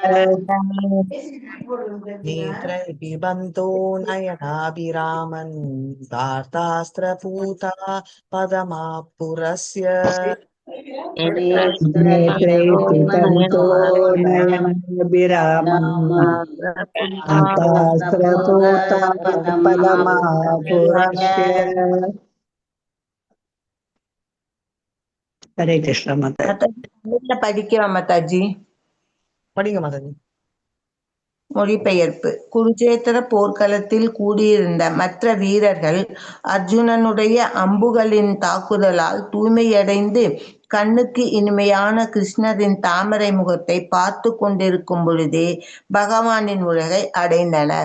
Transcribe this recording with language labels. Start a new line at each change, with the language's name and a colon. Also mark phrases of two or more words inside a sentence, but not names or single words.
Sanskrit: नेत्रैः पिबन्तो नयनाभिरामन् पातास्त्रपूता पदमापुरस्य नेत्रैः पिबन्तो नयनाभिरामन् पातास्त्रपूतपदमापुरस्य हरे कृष्ण माता
Tamil: படிக்கிறோம் மாதாஜி. படிங்க மாதாஜி. மொழிபெயர்ப்பு. குருச்சேத்திர போர்க்களத்தில் கூடியிருந்த மற்ற வீரர்கள் அர்ஜுனனுடைய அம்புகளின் தாக்குதலால் தூய்மையடைந்து கண்ணுக்கு இனிமையான கிருஷ்ணரின் தாமரை முகத்தை பார்த்து கொண்டிருக்கும் பொழுதே பகவானின் உலகை அடைந்தனர்.